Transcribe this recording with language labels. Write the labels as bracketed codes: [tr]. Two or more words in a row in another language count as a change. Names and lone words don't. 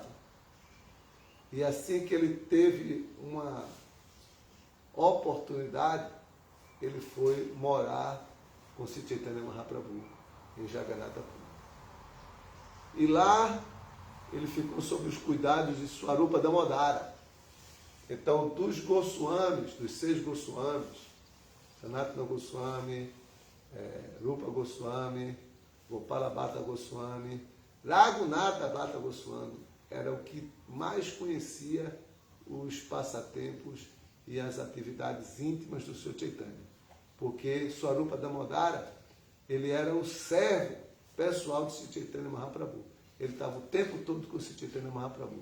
[pt] E assim que ele teve uma oportunidade, ele foi morar com Sri Chaitanya Mahaprabhu em Jagannatha Puri. E lá ele ficou sob os cuidados de Swarupa Damodara. Então, dos Goswamis, dos 6 Goswamis, Sanatana Goswami, Rupa Goswami, Gopala Bhatta Goswami, Raghunatha Bhatta Goswami, era o que mais conhecia os passatempos e as atividades íntimas do Sr. Chaitanya. Porque Swarupa Damodara, ele era o servo pessoal de Sri Chaitanya Mahaprabhu. Ele estava o tempo todo com Sri Chaitanya Mahaprabhu.